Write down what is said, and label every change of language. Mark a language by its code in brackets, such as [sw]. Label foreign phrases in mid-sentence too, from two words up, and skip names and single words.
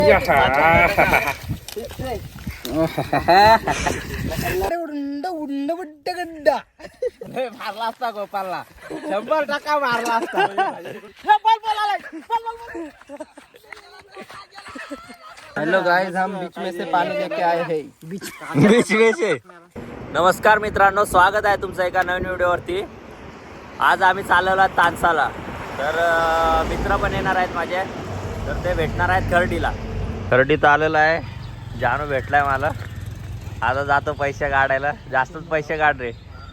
[mr] उंड उंड बुड्ड गड्डा मारला असता गोपालला 100% मारला असता. [hi] हेलो गाइस, हम बीच में से पानी लेके आए हैं. बीच में से. [mr] नमस्कार मित्रांनो, स्वागत आहे तुमचं एका नवीन व्हिडिओवरती. आज आम्ही चाललेलो आहोत तानसाला. तर मित्र पण येणार आहेत माझे, तर ते भेटणार आहेत खर्डीला. खर्डीत आलेला आहे, जानू भेटलाय मला. आता जातो पैसे काढायला, जास्तच पैसे काढ रे.